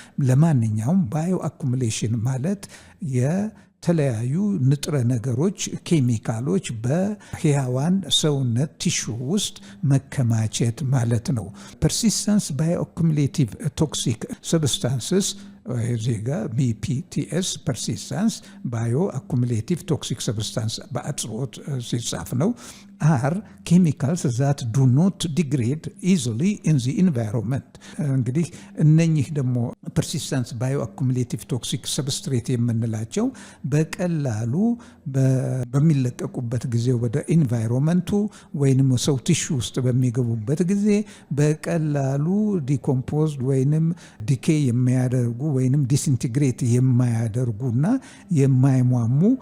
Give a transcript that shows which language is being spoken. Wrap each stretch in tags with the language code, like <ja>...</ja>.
<am>ለማንኛውም ባዮ አኩሙሌሽን ማለት የተለያዩ ንጥረ ነገሮች ኬሚካሎች በህያዋን ሰውነት ቲሹ ውስጥ መከማቸት ማለት ነው። ፐርሲስተንስ ባዮ አኩሙሌቲቭ ቶክሲክ ሰብስታንስስ ዜጋ BPTS ፐርሲስተንስ ባዮ አኩሙሌቲቭ ቶክሲክ ሰብስታንስ በአጽሮት ሲጻፍ ነው።</am> <en>are chemicals that do not degrade easily in the environment.</en> <am>እንግዲህ እነኚህ ደግሞ</am> <en>persistent bioaccumulative toxic substrate</en> <am>የምንላቸው በቀላሉ በሚለቀቁበት ጊዜ ወደ ኢንቫይሮንመንቱ ወይንም ሰው ቲሹ ውስጥ በሚገቡበት ጊዜ በቀላሉ ዲኮምፖዝድ ወይንም ዲኬ የሚያደርጉ ወይንም ዲስኢንቲግሬት የማያደርጉና የማይሟሙ</am>